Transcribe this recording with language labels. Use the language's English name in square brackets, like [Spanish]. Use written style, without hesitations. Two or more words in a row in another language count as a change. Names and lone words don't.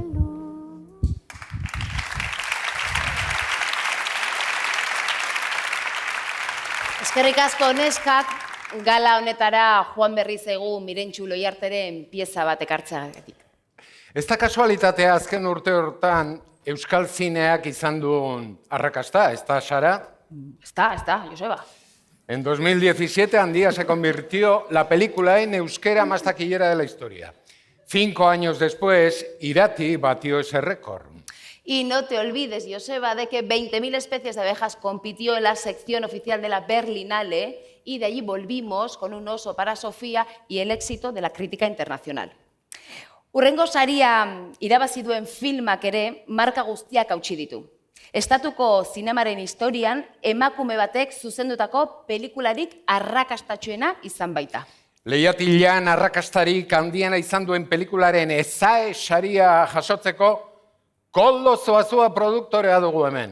[Basque] Eskerrik asko neskak, gala honetara joan berri zaigu Mirentxu Loiarteren pieza bat ekartzeagatik. Ez da kasualitatea azken urte hortan Euskal zineak izan duen arrakasta, [Spanish] ¿está, Sara? Está, Joseba. En 2017, Andía se convirtió la película en euskera más taquillera de la historia. 5 años después, Irati batió ese récord. Y no te olvides, Joseba, de que 20.000 especies de abejas compitió en la sección oficial de la Berlinale y de allí volvimos con un oso para Sofía y el éxito de la crítica internacional. [Basque] Urrengo saria irabazi duen filmak ere marka guztiak hautsi ditu. Estatuko zinemaren historian emakume batek zuzendutako pelikularik arrakastatsuena izan baita. Lehiatilan arrakastarik handiena izan duen pelikularen ezae saria jasotzeko Koldo Zoazua produktorea dugu hemen.